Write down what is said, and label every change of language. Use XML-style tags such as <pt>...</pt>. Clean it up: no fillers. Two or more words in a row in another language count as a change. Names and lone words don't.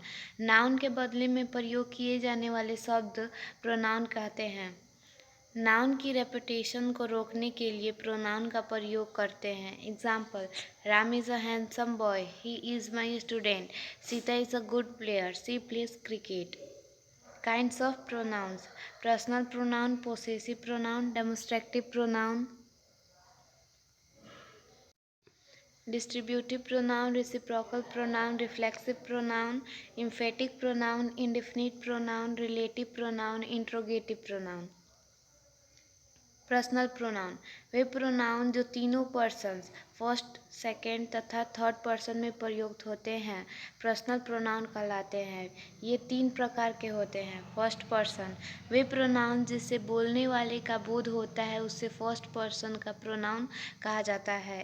<hi>नाउन के बदले में प्रयोग किए जाने वाले शब्द प्रोनाउन कहते हैं। नाउन की रेपुटेशन को रोकने के लिए प्रोनाउन का प्रयोग करते हैं।</hi> <en>Example: Ram is a handsome boy, he is my student, Sita is a good player, she plays cricket. Kinds of pronouns: personal pronoun, possessive pronoun, demonstrative pronoun, distributive pronoun, reciprocal pronoun, reflexive pronoun, emphatic pronoun, indefinite pronoun, relative pronoun, interrogative pronoun। personal pronoun</en> <hi>वे प्रोनाउन जो तीनों</hi> <en>persons first, second</en> <hi>तथा</hi> <en>third person</en> <hi>में प्रयुक्त होते हैं</hi> <en>personal pronoun</en> <hi>कहलाते हैं। ये तीन प्रकार के होते हैं।</hi> <en>first person</en> <hi>वे प्रोनाउन जिससे बोलने वाले का बोध होता है उसे</hi> <en>first person</en> <hi>का प्रोनाउन कहा जाता है।</hi>